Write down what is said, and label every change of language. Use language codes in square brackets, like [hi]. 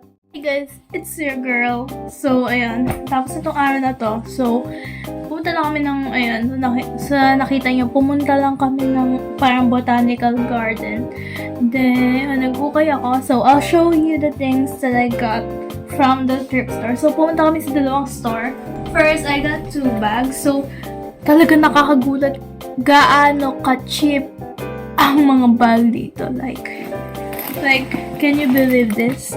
[en] Hey guys, it's your girl. So, [tl] ayan. Tapos itong araw na to. So, pumunta lang kami ng, ayan, sa nakita nyo, pumunta lang kami ng parang botanical garden. Then, nag-ukay ako. [en] So, I'll show you the things that I got from the thrift store. So, [tl] pumunta kami sa dalawang [en] store. First, I got 2 bags. [tl] So, talaga nakakagulat gaano ka-cheap ang mga bag dito. [en] Like, can you believe this?